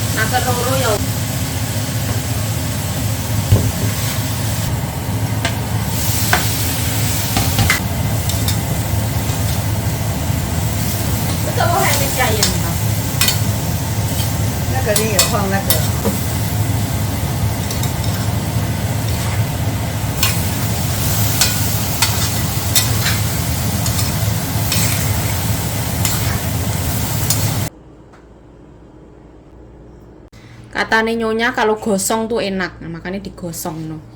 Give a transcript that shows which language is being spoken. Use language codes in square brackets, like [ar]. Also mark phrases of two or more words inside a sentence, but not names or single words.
[id] ke loro ya. [zh] 这我还没加盐呢。那个你有放那个。 [id] Katanya nyonya kalau gosong tuh enak, nah, makanya digosong no.